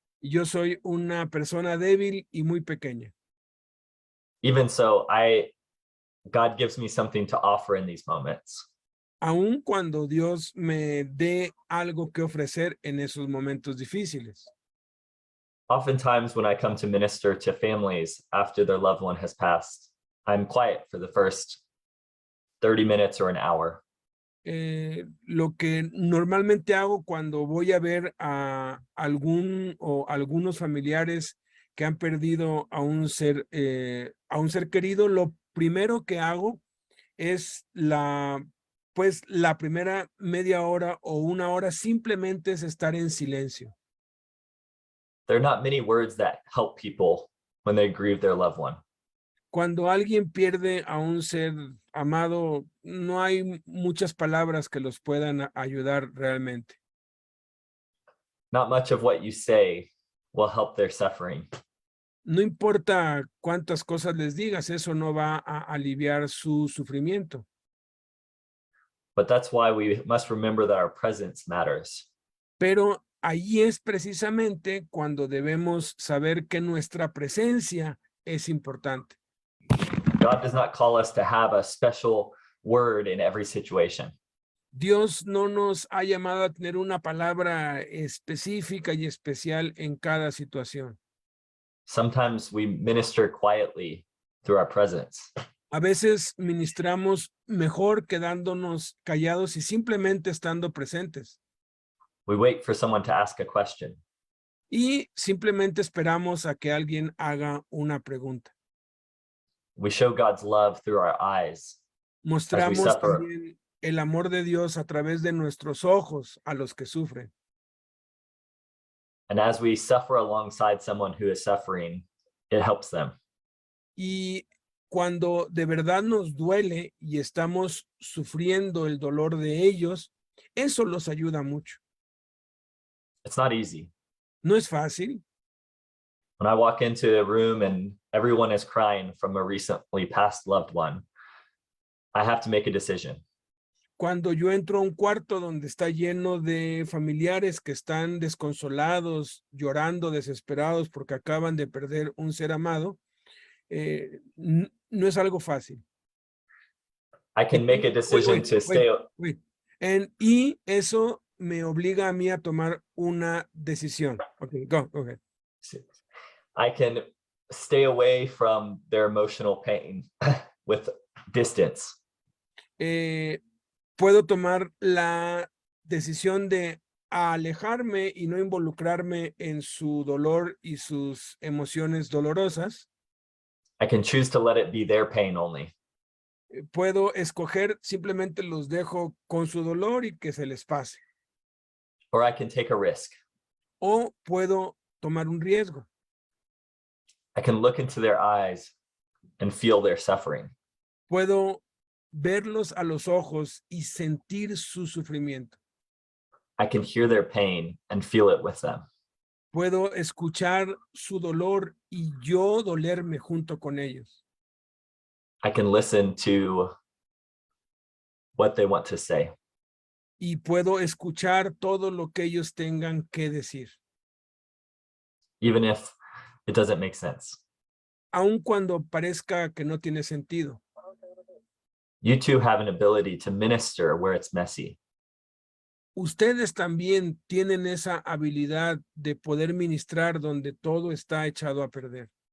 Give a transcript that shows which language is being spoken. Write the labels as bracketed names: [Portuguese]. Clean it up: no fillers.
[Spanish] Y yo soy una persona débil y muy pequeña. [English] Even so, God gives me something to offer in these moments. [Spanish] Aun cuando Dios me dé algo que ofrecer en esos momentos difíciles. [English] Oftentimes when I come to minister to families after their loved one has passed, I'm quiet for the first 30 minutes or an hour. [Spanish] Lo que normalmente hago cuando voy a ver a algunos familiares que han perdido a un ser querido, lo primero que hago es la primera media hora o una hora simplemente es estar en silencio. [English] There are not many words that help people when they grieve their loved one. [Spanish] Cuando alguien pierde a un ser amado, no hay muchas palabras que los puedan ayudar realmente. [English] Not much of what you say will help their suffering. [Spanish] No importa cuántas cosas les digas, eso no va a aliviar su sufrimiento. [English] But that's why we must remember that our presence matters. [Spanish] Pero ahí es precisamente cuando debemos saber que nuestra presencia es importante. [English] God does not call us to have a special word in every situation. [Spanish] Dios no nos ha llamado a tener una palabra específica y especial en cada situación. [English] Sometimes we minister quietly through our presence. [Spanish] A veces ministramos mejor quedándonos callados y simplemente estando presentes. [English] We wait for someone to ask a question. [Spanish] Y simplemente esperamos a que alguien haga una pregunta. [English] We show God's love through our eyes. [Spanish] Mostramos [English] suffer. [Spanish] también el amor de Dios a través de nuestros ojos a los que sufren. [English] And as we suffer alongside someone who is suffering, it helps them. [Spanish] Y cuando de verdad nos duele y estamos sufriendo el dolor de ellos, eso los ayuda mucho. [English] It's not easy. [Spanish] No es fácil. [English] When I walk into a room and everyone is crying from a recently passed loved one, I have to make a decision. [Spanish] Cuando yo entro a un cuarto donde está lleno de familiares que están desconsolados, llorando, desesperados porque acaban de perder un ser amado, no es algo fácil. [English] I can make a decision to stay. [Spanish] Y eso me obliga a mí a tomar una decisión. [English] Okay, go ahead. I can stay away from their emotional pain with distance. [Spanish] Puedo tomar la decisión de alejarme y no involucrarme en su dolor y sus emociones dolorosas. [English] I can choose to let it be their pain only. [Spanish] Puedo escoger, simplemente los dejo con su dolor y que se les pase. [English] Or I can take a risk. [Spanish] O puedo tomar un riesgo. [English] I can look into their eyes and feel their suffering. [Spanish] Puedo verlos a los ojos y sentir su sufrimiento. [English] I can hear their pain and feel it with them. [Spanish] Puedo escuchar su dolor y yo dolerme junto con ellos. [English] I can listen to what they want to say. [Spanish] y puedo escuchar todo lo que ellos tengan que decir, [English] Even if it doesn't make sense. [Spanish] aun cuando parezca que no tiene sentido. [English] You too have an ability to minister where it's messy. [Spanish] Ustedes también tienen esa habilidad de poder ministrar donde todo está echado a perder.